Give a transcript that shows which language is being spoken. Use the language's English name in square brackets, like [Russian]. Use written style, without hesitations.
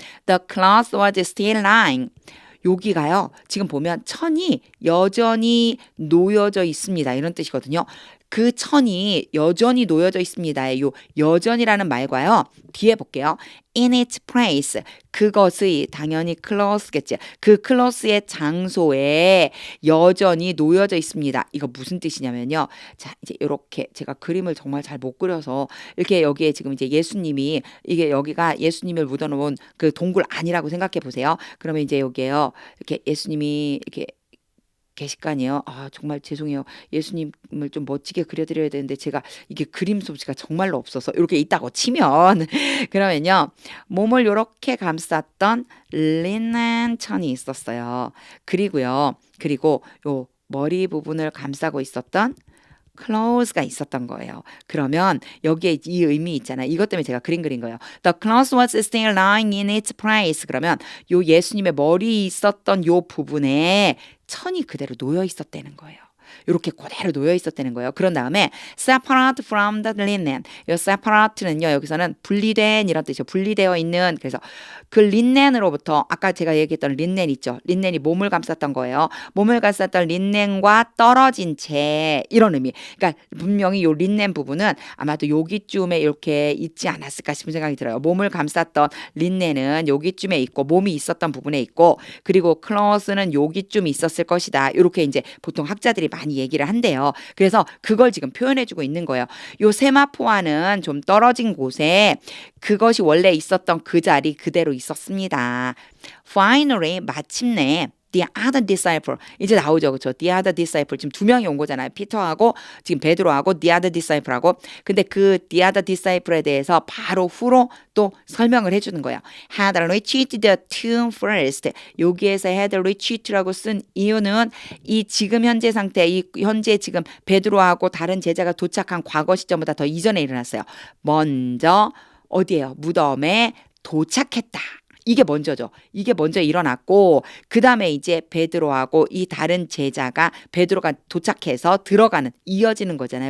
[English] The cloth was still lying. [Korean] 여기가요. 지금 보면 천이 여전히 놓여져 있습니다. 이런 뜻이거든요. 그 천이 여전히 놓여져 있습니다. 요 여전이라는 말과요. 뒤에 볼게요. [English] In its place. [Korean] 그것의 당연히 cloth겠지. 그 cloth의 장소에 여전히 놓여져 있습니다. 이거 무슨 뜻이냐면요. 자, 이제 이렇게 제가 그림을 정말 잘 못 그려서 이렇게 여기에 지금 이제 예수님이 이게 여기가 예수님을 묻어놓은 그 동굴 아니라고 생각해 보세요. 그러면 이제 여기에요. 이렇게 예수님이 이렇게 계실 거 아니에요. 정말 죄송해요. 예수님을 좀 멋지게 그려드려야 되는데 제가 이게 그림 솜씨가 정말로 없어서 이렇게 있다고 치면 그러면요. 몸을 이렇게 감쌌던 리넨 천이 있었어요. 그리고 요 머리 부분을 감싸고 있었던 clothes가 있었던 거예요. 그러면 여기에 이 의미 있잖아요. 이것 때문에 제가 그린 거예요. [English] The cloth was still lying in its place. [Korean] 그러면 요 예수님의 머리 있었던 요 부분에 천이 그대로 놓여 있었다는 거예요. 이렇게 그대로 놓여 있었다는 거예요. 그런 다음에 [English] separate from the linen. [Korean] 이 separate는요. 여기서는 분리된 이런 뜻이죠. 분리되어 있는. 그래서 그 린넨으로부터 아까 제가 얘기했던 린넨 있죠. 린넨이 몸을 감쌌던 거예요. 몸을 감쌌던 린넨과 떨어진 채 이런 의미. 그러니까 분명히 요 린넨 부분은 아마도 여기쯤에 이렇게 있지 않았을까 싶은 생각이 들어요. 몸을 감쌌던 린넨은 여기쯤에 있고 몸이 있었던 부분에 있고 그리고 클로스는 여기쯤 있었을 것이다. 이렇게 이제 보통 학자들이 많이 얘기를 한대요. 그래서 그걸 지금 표현해주고 있는 거예요. 요 세마포와는 좀 떨어진 곳에 그것이 원래 있었던 그 자리 그대로 있었습니다. [English] Finally, [Korean] 마침내 [English] The other disciple [Korean] 이제 나오죠, 그렇죠? [English] The other disciple [Korean] 지금 두 명이 온 거잖아요. 피터하고 지금 베드로하고 The other disciple하고. 근데 그 The other disciple에 대해서 바로 후로 또 설명을 해주는 거예요. [English] Had reached the tomb first. [Korean] 여기에서 had reached라고 쓴 이유는 이 지금 현재 상태, 이 현재 지금 베드로하고 다른 제자가 도착한 과거 시점보다 더 이전에 일어났어요. 먼저 어디예요? 무덤에 도착했다. 이게 먼저죠. 이게 먼저 일어났고 그 다음에 이제 베드로하고 이 다른 제자가 베드로가 도착해서 들어가는 이어지는 거잖아요.